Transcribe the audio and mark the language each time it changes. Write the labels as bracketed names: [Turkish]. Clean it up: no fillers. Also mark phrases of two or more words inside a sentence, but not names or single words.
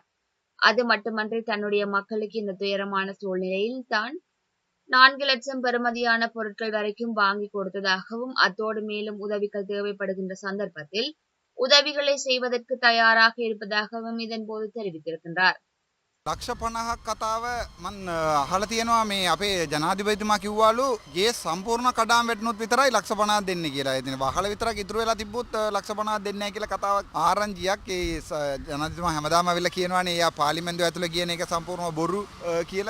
[Tamil] அது மட்டுமன்றி தன்னுடைய மக்களுக்கு இந்த துயரமான சூழ்நிலையில் தான் 4 லட்சம் பெறுமதியான பொருட்கள் வரைக்கும் வாங்கி கொடுத்ததாகவும் அத்தோடு மேலும் உதவிகள் தேவைப்படுகின்ற சந்தர்ப்பத்தில் உதவிகளை செய்வதற்கு தயாராக இருப்பதாகவும் இதன் போது தெரிவித்திருக்கின்றார். [Sinhala] ලක්ෂ 50ක් කතාව මන් අහලා තියෙනවා මේ අපේ ජනාධිපතිතුමා කිව්වලු ගේ සම්පූර්ණ කඩාම් වැටුනොත් විතරයි ලක්ෂ 50ක් දෙන්නේ කියලා. ඉතින් වහල විතරක් ඉතුරු වෙලා තිබ්බොත් ලක්ෂ 50ක් දෙන්නේ නැහැ කියලා කතාවක් ආරංචියක් ඒ ජනාධිපතිතුමා හැමදාම අවිල්ලා කියනවානේ එයා පාර්ලිමේන්තුව ඇතුළේ කියන එක සම්පූර්ණව බොරු කියලා.